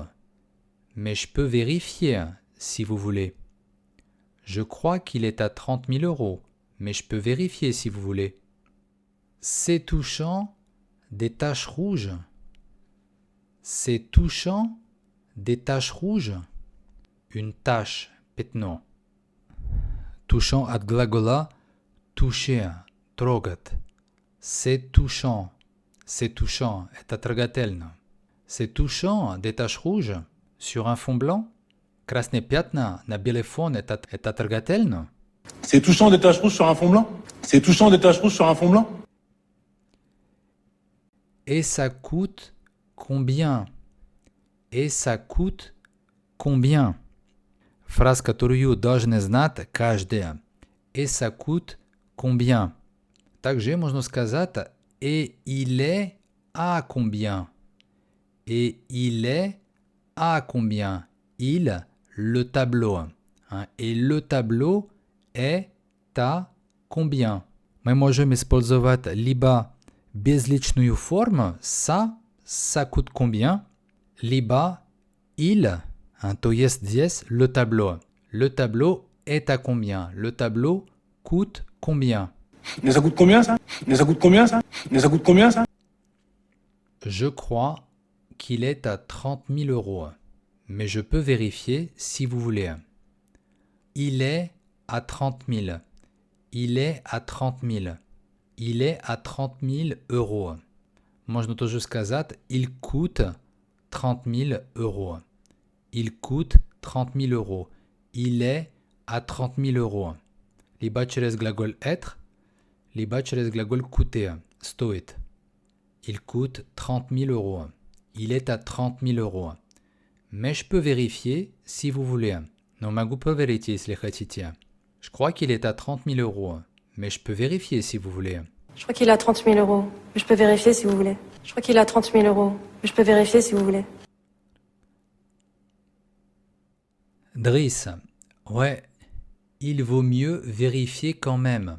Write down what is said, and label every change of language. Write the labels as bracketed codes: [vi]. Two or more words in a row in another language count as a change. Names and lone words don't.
[fr] Mais je peux vérifier, si vous voulez. Je crois qu'il est à 30 000 euros. Mais je peux vérifier, si vous voulez. C'est touchant des taches rouges. C'est touchant des taches rouges. Une tache, [ru] пятно. Touchant от глагола toucher, трогать. [fr] C'est touchant. C'est touchant. [ru] Это трогательно. [fr] C'est touchant des taches rouges sur un fond blanc. [ru] Красные пятна на белый фон. Это трогательно. [fr] C'est touchant des taches rouges sur un fond blanc. C'est touchant des taches rouges sur un fond blanc. Et ça coûte combien? Et ça coûte combien? [ru] Фраза, которую должны знать каждый. [fr] Et ça coûte combien? [ru] Также можно сказать [fr] et il est à combien? Et il est à combien? Il, le tableau. Et le tableau est à combien? [ru] Мы можем использовать либо безличную форму [fr] ça coûte combien? [ru] Либо il, то есть здесь [fr] le tableau. Le tableau est à combien? Le tableau coûte combien? Mais ça coûte combien ça? Mais ça coûte combien ça? Mais ça coûte combien ça? Je crois qu'il est à 30 000 euros. Mais je peux vérifier si vous voulez. Il est à 30 000. Il est à 30 000. Il est à 30 000 euros. [ru] Можно тоже сказать, [fr] il coûte 30 000 euros. Il coûte 30 000 euros. Il est à 30 000 euros. [ru] Либо через глаголь être, либо через глаголь coûter, стоит. [fr] Il coûte 30 000 euros. Il est à 30 000 euros. Mais je peux vérifier si vous voulez. [ru] Но могу проверить, если хотите. [fr] Je crois qu'il est à 30 000 euros. Mais je peux vérifier si vous voulez. Je crois qu'il a 30 000 euros. Mais je peux vérifier si vous voulez. Je crois qu'il a 30 000 euros. Mais je peux vérifier si vous voulez. Driss, ouais, il vaut mieux vérifier quand même.